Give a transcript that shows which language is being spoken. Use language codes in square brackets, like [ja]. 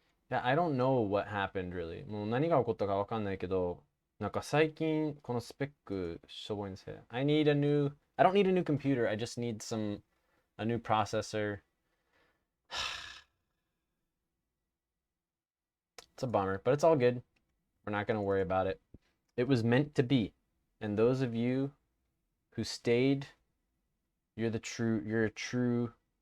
[en] Yeah, I don't know what happened really. [ja] もう何が起こったかわかんないけど、なんか最近このスペックしょぼいんですよ。 [en] I don't need a new computer. I just need a new processor. It's a bummer, but it's all good. We're not going to worry about it. It was meant to be. And those of you who stayed, you're a true.